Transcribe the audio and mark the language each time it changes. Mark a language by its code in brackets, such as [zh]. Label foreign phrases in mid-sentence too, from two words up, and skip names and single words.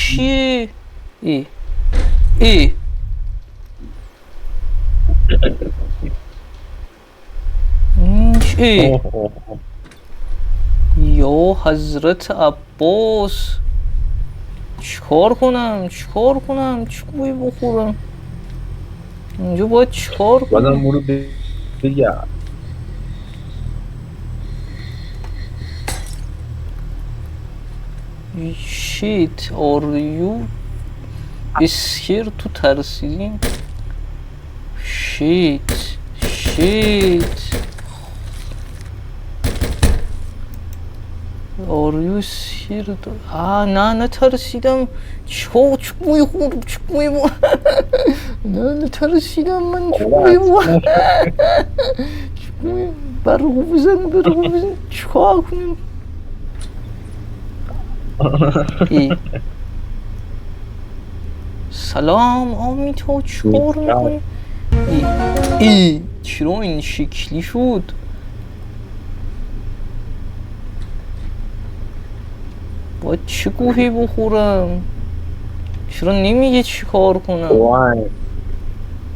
[fa] چیه ای ای این چیه اوه اوه اوه. یا حضرت عباس چیکار کنم چه گویی بخورم اینجا باید چیکار بازم کنم برو بگرد [en] shit are you scared [fa] تو ترسیدین [en] shit are you scared [fa] نه ترسیدم چه گویی خوردم چه گویی نه ترسیدم من چه گویی برقو بزن چیکار کنیم ای سلام آمیتا چیکار میکنی ای چرا این شکلی شد باید چه گوهی بخورم چرا نمیگه چی کار کنم